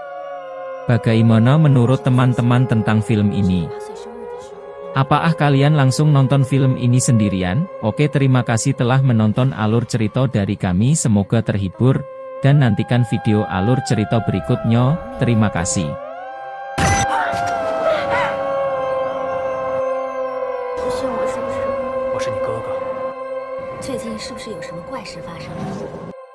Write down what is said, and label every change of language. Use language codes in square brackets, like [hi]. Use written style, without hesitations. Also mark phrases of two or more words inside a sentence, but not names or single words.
[id] Bagaimana menurut teman-teman tentang film ini? Apakah kalian langsung nonton film ini sendirian? Oke, terima kasih telah menonton alur cerita dari kami, semoga terhibur, dan nantikan video alur cerita berikutnya. Terima kasih. [zh] 我是你哥哥。最近是不是有什么怪事发生？